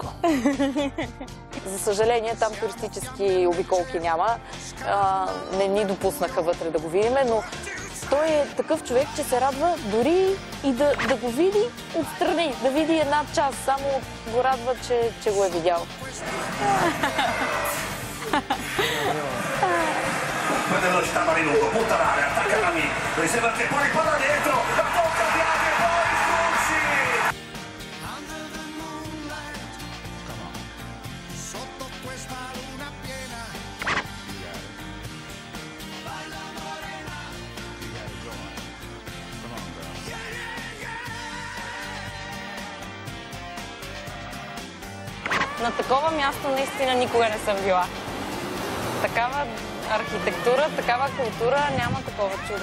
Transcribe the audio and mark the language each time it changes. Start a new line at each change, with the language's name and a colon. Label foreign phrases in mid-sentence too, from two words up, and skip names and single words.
Bulgarian: За съжаление, там туристически обиколки няма. Не ни допуснаха вътре да го видим, но той е такъв човек, че се радва дори и да го види отстрани, да види една част. Само го радва, че го е видял.
Italian: Prende velocità Marilugo, punta l'area, attacca Rami, riserva che poi palla dentro, la tocca Biaghi e poi Sturzi! Sotto questa luna piena.
Spanish: Baila morena.
Bulgarian: На такова място наистина никога не съм била. Такава архитектура, такава култура, няма такова чудо.